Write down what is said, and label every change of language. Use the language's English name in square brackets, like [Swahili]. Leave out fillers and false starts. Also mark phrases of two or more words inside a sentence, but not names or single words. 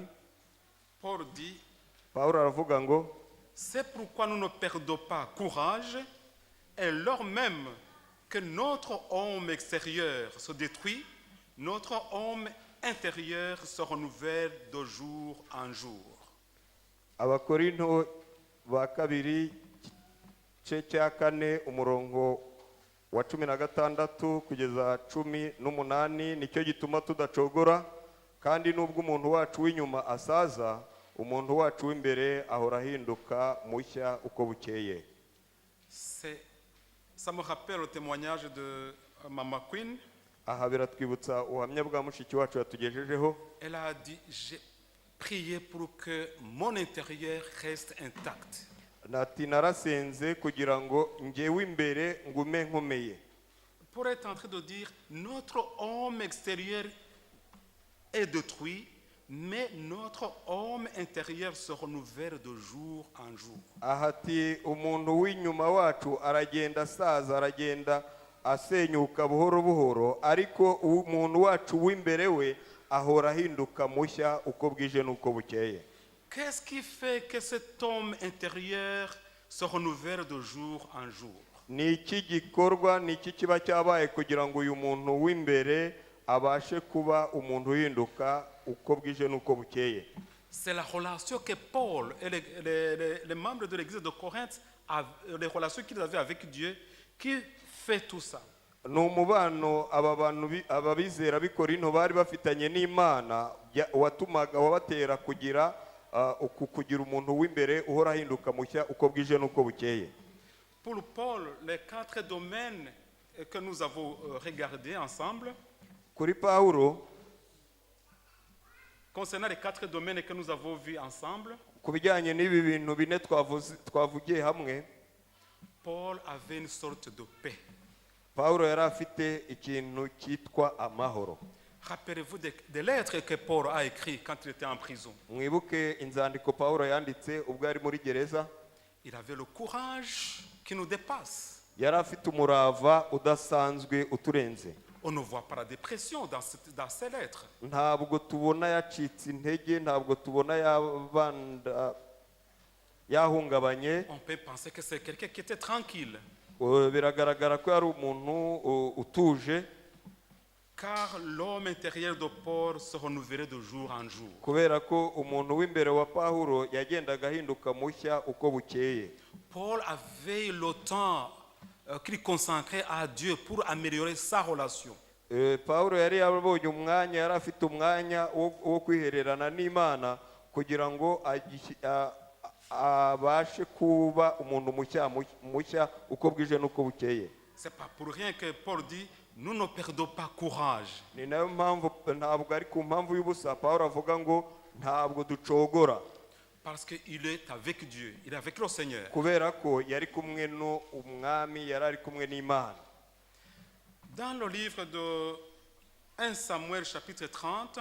[French] Paul dit, [Kinyarwanda] Pawulo aravuga ngo [French] c'est pourquoi nous ne perdons pas courage, et lors même que notre homme extérieur se détruit, notre homme intérieur se renouvelle de jour en jour. [Kinyarwanda] Abakorinto ba kabiri igice cya 4 umurongo wa 16 kugeza 18, nicyo gituma tudacogora, kandi nubwo umuntu wacu w'inyuma asaza, umuntu wacu w'imbere ahora ahinduka mushya uko bukeye. [French] Ça me rappelle le témoignage de Mama Queen. [Kinyarwanda] aha biratwibutsa ubuhamya bwa mushiki wacu yatugejejeho. [French] Elle a dit, j'ai prié pour que mon intérieur reste intact. [Kinyarwanda] Nati narasenze kugira ngo njyewe imbere ngume nkomeye. [French] Pour être en train de dire, notre homme extérieur est détruit, mais notre homme intérieur se renouvelle de jour en jour. [Kinyarwanda] Ahati umuntu w'inyuma wacu aragenda asaza, aragenda asenyuka buhoro buhoro, ariko umuntu wacu w'imbere we ahora ahinduka mushya uko bwije n'uko bukeye. [French] Qu'est-ce qui fait que cet homme intérieur se renouvelle de jour en jour? [Kinyarwanda] Ni iki gikorwa, ni iki kiba cyabaye kugira ngo uyu muntu w'imbere abashe kuba umuntu uhinduka uko bwije n'uko bukeye? [French] C'est la relation que Paul et les membres de l'église de Corinthe, les relations qu'ils avaient avec Dieu, qui fait tout ça. [Kinyarwanda] ni umubano aba bantu ababizera b'i Korinto bari bafitanye n'Imana watumaga wabatera kugira kugira umuntu w'imbere uhora ahinduka mushya uko bwije n'uko bukeye. [French] Pour Paul, les 4 domaines que nous avons regardés ensemble, [Kinyarwanda] Kuri Pawulo, [French] concernant les 4 domaines que nous avons vus ensemble, [Kinyarwanda] ku bijyanye n'ibi bintu bine twavugiye hamwe, [French] Paul avait une sorte de paix. [Kinyarwanda] Pawulo yari afite ikintu cyitwa amahoro. [French] Rappelez-vous des lettres que Paul a écrites quand il était en prison. [Kinyarwanda] Mwibuke inzandiko Pawulo yanditse ubwo ari muri gereza. [French] Il avait le courage qui nous dépasse. [Kinyarwanda] Yari afite umurava udasanzwe uturenze. [French] On ne voit pas la dépression dans ces lettres. [Kinyarwanda] Ntabwo tubona yacitse intege, ntabwo tubona yahungabanye. [French] On peut penser que c'est quelqu'un qui était tranquille. [Kinyarwanda] Biragaragara ko yari umuntu utuje. [French] Car l'homme intérieur de Paul se renouvelait de jour en jour. [Kinyarwanda] Kubera ko umuntu w'imbere wa Pawulo yagendaga ahinduka mushya uko bukeye. [French] Paul avait le temps qu'il consacrait à Dieu pour améliorer sa relation. [Kinyarwanda] Pawulo yari yabonye umwanya, yari afite umwanya wo kwihererana n'Imana kugira ngo abashe kuba umuntu mushya uko bwije n'uko bukeye. [French] C'est pas pour rien que Paul dit nous ne perdons pas courage. [Kinyarwanda] Ni nayo mpamvu ntabwo ari ku mpamvu y'ubusa Pawulo avuga ngo ntabwo ducogora. [French] Parce qu'il est avec Dieu, il est avec le Seigneur. [Kinyarwanda] Kubera ko yari kumwe n'umwami, yari ari kumwe n'Imana. [French] Dans le livre de 1 Samuel chapitre 30,